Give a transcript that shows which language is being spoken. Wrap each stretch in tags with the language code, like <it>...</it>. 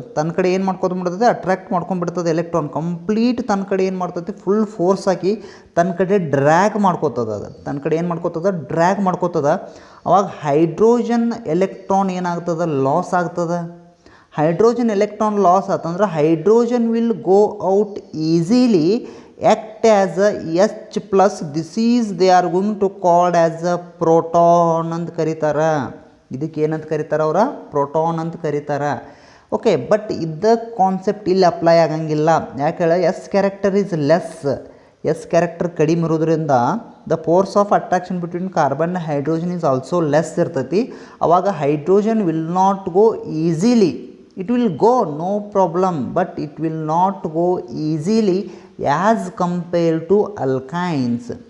<kn>ತನ್ನ ಕಡೆ ಏನು ಮಾಡ್ಕೊಂಡ್ಬಿಡ್ತದೆ, ಅಟ್ರಾಕ್ಟ್ ಮಾಡ್ಕೊಂಡ್ಬಿಡ್ತದೆ ಎಲೆಕ್ಟ್ರಾನ್. ಕಂಪ್ಲೀಟ್ ತನ್ನ ಕಡೆ ಏನು ಮಾಡ್ತದೆ, ಫುಲ್ ಫೋರ್ಸ್ ಹಾಕಿ ತನ್ನ ಕಡೆ ಡ್ರ್ಯಾಗ್ ಮಾಡ್ಕೋತದೆ. ಅದು ತನ್ನ ಕಡೆ ಏನು ಮಾಡ್ಕೋತದೆ, ಡ್ರ್ಯಾಗ್ ಮಾಡ್ಕೋತದೆ. ಅವಾಗ ಹೈಡ್ರೋಜನ್ ಎಲೆಕ್ಟ್ರಾನ್ ಏನಾಗ್ತದೆ, ಲಾಸ್ ಆಗ್ತದೆ. ಹೈಡ್ರೋಜನ್ ಎಲೆಕ್ಟ್ರಾನ್ ಲಾಸ್ ಆತಂದ್ರೆ</kn> <en>Hydrogen will go out easily, act as a H plus. this is they are going to called as a proton</en> <kn>ಅಂತ ಕರೀತಾರೆ. ಇದಕ್ಕೆ ಏನಂತ ಕರೀತಾರೆ ಅವರ, ಪ್ರೋಟಾನ್ ಅಂತ ಕರೀತಾರೆ. ಓಕೆ ಬಟ್ ಇದ್ದ ಕಾನ್ಸೆಪ್ಟ್ ಇಲ್ಲಿ ಅಪ್ಲೈ ಆಗಂಗಿಲ್ಲ. ಯಾಕೆ ಹೇಳ,</kn> <en>S character is less. S character ಕಡಿಮೆ ಇರೋದ್ರಿಂದ the force of attraction between carbon hydrogen is also less ಇರ್ತೈತಿ. ಅವಾಗ hydrogen will not go easily. it will go no problem, but it will not go easily as compared to alkynes.</en>